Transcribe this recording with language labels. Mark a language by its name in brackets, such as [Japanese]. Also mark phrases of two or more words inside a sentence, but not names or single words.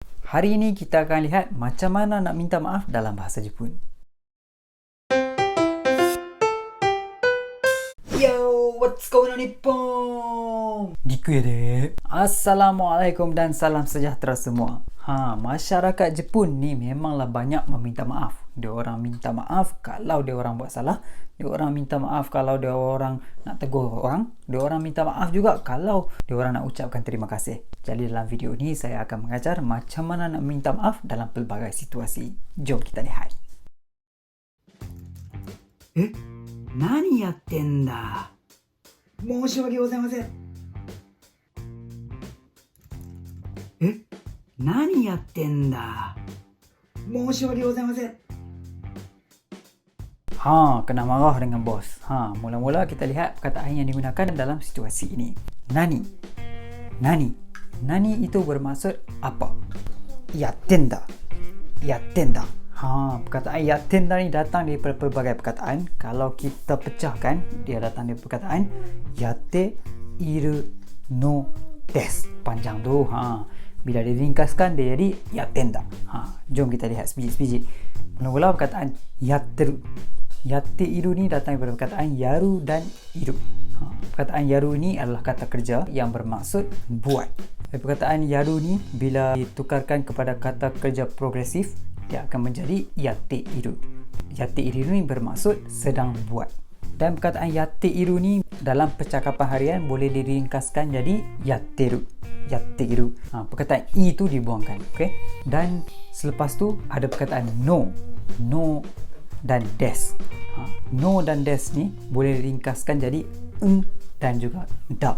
[Malay] Hari ini kita akan lihat macam mana nak minta maaf dalam bahasa Jepun. [English] Yo, what's going on Nippon? Diku ya dek. [Malay] Assalamualaikum dan salam sejahtera semua. Masyarakat Jepun ni memanglah banyak meminta maaf. Dia orang minta maaf kalau dia orang buat salah. Dia orang minta maaf kalau dia orang nak tegur orang. Dia orang minta maaf juga kalau dia orang nak ucapkan terima kasih. Jadi dalam video ni saya akan mengajar macam mana nak minta maaf dalam pelbagai situasi. Jom kita lihat. [Japanese] 何やってんだ? 申し訳ございません。何やってんだ? 申し訳ございません。 [Malay] Kena marah dengan bos. Mula-mula kita lihat perkataan yang digunakan dalam situasi ini. Nani. Nani itu bermaksud apa? Yattenda. Perkataan yattenda ni datang daripada pelbagai perkataan. Kalau kita pecahkan, dia datang dari perkataan [Japanese] やっているのです. [Malay] Panjang tu. Bila diringkaskan, dia jadi yattenda. Jom kita lihat sebiji-sebiji. Mula-mula perkataan yatteru. [Japanese] やっている [Malay] ni datang daripada perkataan yaru dan iru. Perkataan yaru ni adalah kata kerja yang bermaksud buat. Perkataan yaru ni bila ditukarkan kepada kata kerja progresif, dia akan menjadi [Japanese] やっている. やっている [Malay] ni bermaksud sedang buat. Dan perkataan [Japanese] やっている [Malay] ni dalam percakapan harian boleh diringkaskan jadi yatteru. Yatteru. Perkataan i tu dibuangkan. Okay? Dan selepas tu ada perkataan no. No dan des. No dan des ni boleh diringkaskan jadi dan juga da.